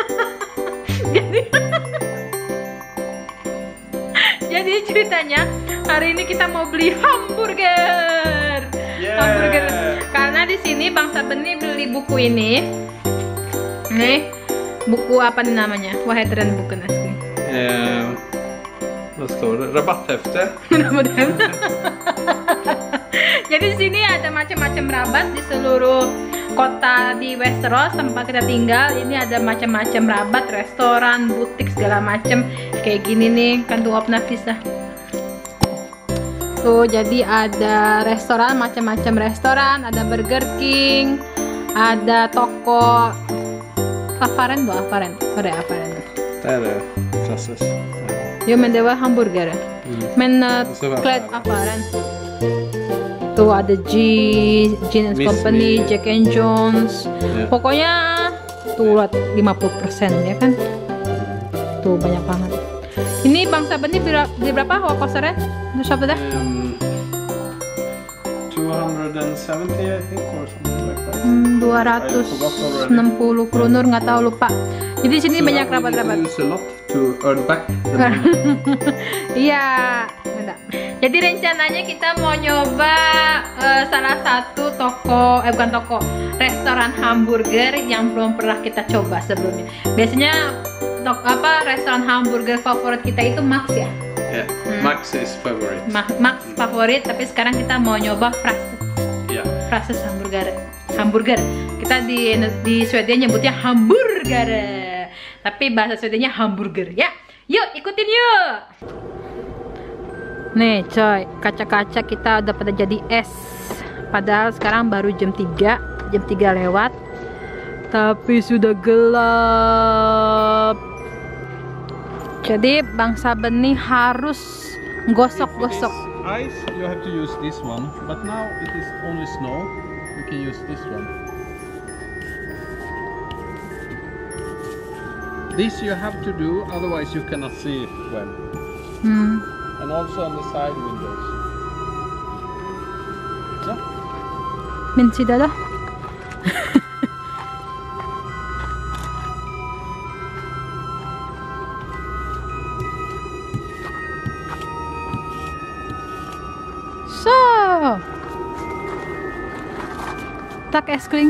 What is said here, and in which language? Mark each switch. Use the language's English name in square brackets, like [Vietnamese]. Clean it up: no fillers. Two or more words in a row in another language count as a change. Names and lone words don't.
[Indonesian] Jadi ceritanya hari ini kita mau beli hamburger. Hamburger. Karena di sini Bang Sabeni beli buku ini. Nih, buku apa nih namanya? [Swedish] Vad heter den boken älskling? Vad står det? Rabatthäfte. Rabatthäfte. [Indonesian] Jadi di sini ada macam-macam rabat di seluruh kota di Westeros tempat kita tinggal. Ini ada macam-macam rabat, restoran, butik segala macam kayak gini nih kan tuh Nafisa. Tuh jadi ada restoran, macam-macam restoran, ada Burger King, ada toko [Swedish] Affären då, Affären. Vad är Affären då? Där är Frasses. Jo men det var hamburgare. Men klädd Affären. [Indonesian] Tuh ada Gin Company, Jack and Jones. Pokoknya tuh lihat 50% ya kan. Tuh banyak banget. Ini Bang Sabeni beli berapa kosternya? Terus apa dah? [English] 270 I think or something like that. [Indonesian] 260 kronor nggak tahu lupa. Jadi sini so banyak rabat-rabat. [English] To earn back. [Indonesian] Iya, enggak. Jadi rencananya kita mau nyoba salah satu toko, bukan toko, restoran hamburger yang belum pernah kita coba sebelumnya. Biasanya restoran hamburger favorit kita itu Max ya. [English] Yeah, Max is favorite. Max favorit, tapi sekarang kita mau nyoba Frasses. Yeah. [Indonesian] Frasses hamburger. Kita di Swedia nyebutnya hamburger. Tapi bahasa Swedianya hamburger ya. Yuk ikutin yuk. Nih coy, kaca-kaca kita udah pada jadi es. Padahal sekarang baru jam 3 lewat. Tapi sudah gelap. Jadi Bang Sabeni harus gosok-gosok. [English] Ice, you have to use this one. But now it is only snow. You can use this one. This you have to do, otherwise you cannot see it well. And also on the side windows. So. [Swedish] Min sida då? Så. Tak älskling.